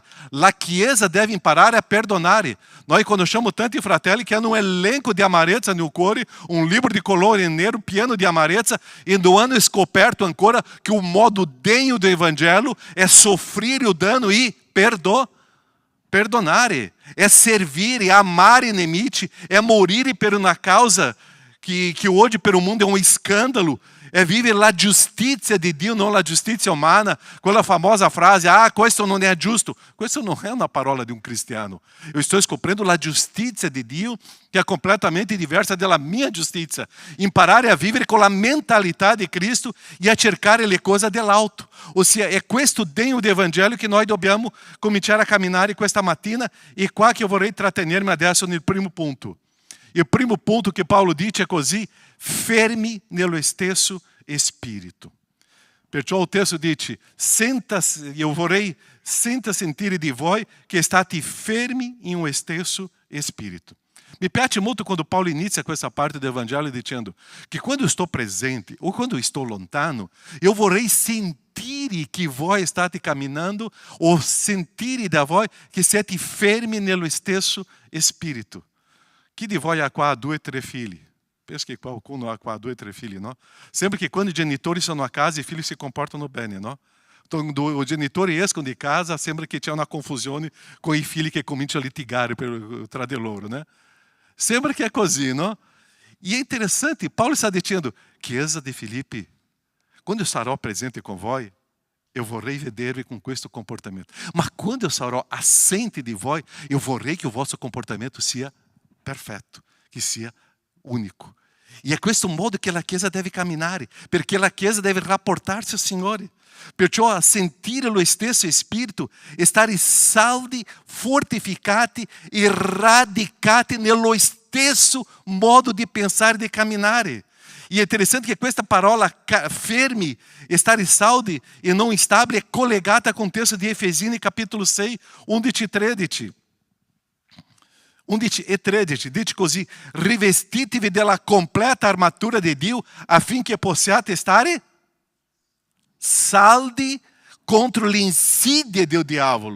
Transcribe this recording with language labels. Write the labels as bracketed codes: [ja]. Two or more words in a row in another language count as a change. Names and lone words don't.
[it] La Chiesa deve imparare a perdonare. Noi conosciamo tanti fratelli che hanno un elenco di amarezza nel cuore, un libro di colore nero pieno di amarezza, e non hanno scoperto ancora che [pt] o modo degno do Evangelho [it] è soffrire [pt] o dano [it] e perdonare, [pt] é servir, é amar [it] inimici, é morire per una causa [pt] que hoje [it] per [pt] o mundo é um escândalo, é viver [it] la giustizia di Dio, non la giustizia umana, quella famosa frase, questo non è giusto. Questo non è una parola di un cristiano. [pt] Eu estou [it] scoprendo la giustizia di Dio, che è completamente diversa dalla mia giustizia. Imparare a vivere con la mentalità di Cristo e a cercare le cose dell'alto. Ossia, è questo [pt] degno di Evangelho [it] che noi dobbiamo cominciare a camminare questa mattina, e qua che io vorrei trattenermi adesso nel primo punto. Il primo punto che Paolo dice è così: fermi nello stesso spirito. Perciò il testo dice: io vorrei sentire di voi che state fermi in un stesso spirito. Mi piace molto quando Paulo inizia questa parte del Vangelo dicendo che [pt] quando eu estou presente ou quando eu estou [it] lontano, [pt] eu vorrei [it] sentire che voi state camminando ou sentire da voi che siete fermi nello stesso spirito. Chi di voi ha qua 2 o 3 figli? Penso che qualcuno ha qua 2 o 3 figli, no? Sembra che quando i genitori sono a casa, i figli si comportano bene, no? Quando i genitori escono di casa, sembra che c'è una confusione con i figli che cominciano a litigare tra di loro, né? [pt] Sembra que é così, no? E é interessante, Paulo está dizendo, [it] Chiesa di Filippi, [pt] quando eu [it] sarò presente com voi, eu vorrei vedervi com questo comportamento. [pt] Mas quando eu [it] sarò assente di voi, eu vorrei che il vostro comportamento sia perfetto, che sia unico. E è questo modo che la Chiesa deve camminare, perché la Chiesa deve rapportarsi al Signore. Perciò a sentire lo stesso Spirito, stare saldi, fortificati e radicati nello stesso modo di pensare e di camminare. E é interessante che questa parola fermi, stare saldi e non instabili, è collegata [pt] com o texto [it] di Efesini capitolo 6, 11 e 13. 11 e 13, dice così, rivestitevi della completa armatura di Dio affinché possiate stare saldi contro le insidie del diavolo.